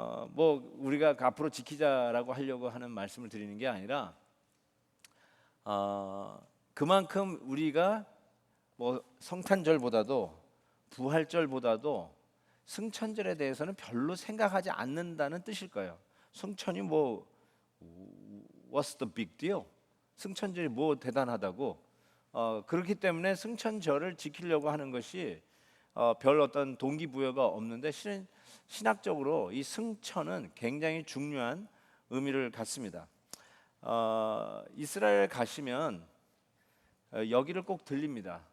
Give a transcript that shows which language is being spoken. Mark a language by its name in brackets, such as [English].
[Korean] 뭐 우리가 앞으로 지키자라고 하려고 하는 말씀을 드리는 게 아니라 그만큼 우리가 뭐 성탄절보다도 부활절보다도 승천절에 대해서는 별로 생각하지 않는다는 뜻일 거예요. 승천이 뭐 [English] what's the big deal? [Korean] 승천절이 뭐 대단하다고? 그렇기 때문에 승천절을 지키려고 하는 것이 별 어떤 동기부여가 없는데, 실은 신학적으로 이 승천은 굉장히 중요한 의미를 갖습니다. 이스라엘 가시면 여기를 꼭 들립니다.